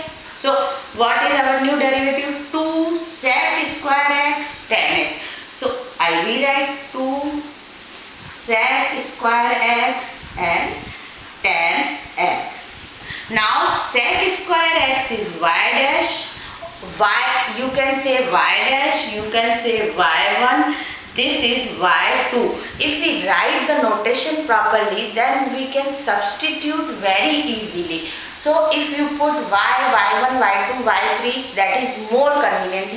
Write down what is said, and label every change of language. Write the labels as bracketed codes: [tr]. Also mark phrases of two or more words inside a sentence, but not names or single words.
[en] So what is our new derivative? 2 sec square x 10x. So I rewrite 2 sec square x and 10x. Now sec square x is y dash, y, you can say y dash, you can say y1, this is y2. If we write the notation properly, then we can substitute very easily. So if you put y1, y2, y3, that is more convenient.